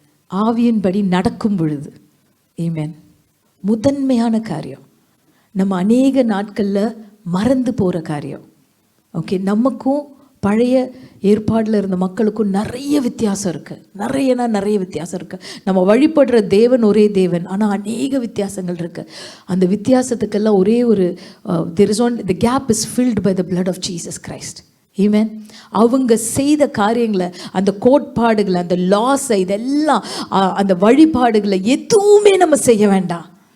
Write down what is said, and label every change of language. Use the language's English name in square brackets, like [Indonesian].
[Tamil] ஆவியின்படி நடக்கும் பொழுது. ஆமென். முதன்மையான காரியம், நம்ம அநேக நாட்களில் மறந்து போகிற காரியம். ஓகே, நமக்கும் பழைய ஏற்பாடில் இருந்த மக்களுக்கும் நிறைய வித்தியாசம் இருக்குது. நிறைய வித்தியாசம் இருக்குது. நம்ம வழிபடுற தேவன் ஒரே தேவன், ஆனால் அநேக வித்தியாசங்கள் இருக்குது. அந்த வித்தியாசத்துக்கெல்லாம் ஒரே ஒரு [English] the gap is filled by the blood of Jesus Christ. [Tamil] ஆமென். அவங்க செய்த காரியங்களை, அந்த கோட்பாடுகளை, அந்த லாஸை, இதெல்லாம் அந்த வழிபாடுகளை எதுவுமே நம்ம செய்ய வேண்டாம்.